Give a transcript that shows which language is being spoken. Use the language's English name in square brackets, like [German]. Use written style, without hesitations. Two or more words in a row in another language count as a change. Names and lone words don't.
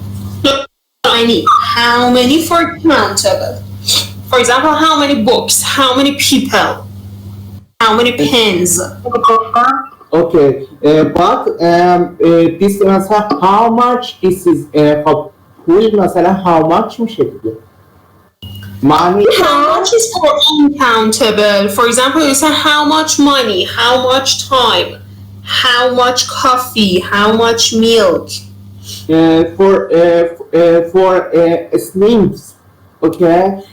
[English] How many for countable? For example, how many books? How many people? How many pens? Okay, but this مثلا how much this is [Persian] خب پول مثلا [English] how much [Persian] میشه دیگه [English] money How much is for uncountable? For example, you say how much money, how much time, how much coffee, how much milk. for sleeps, okay?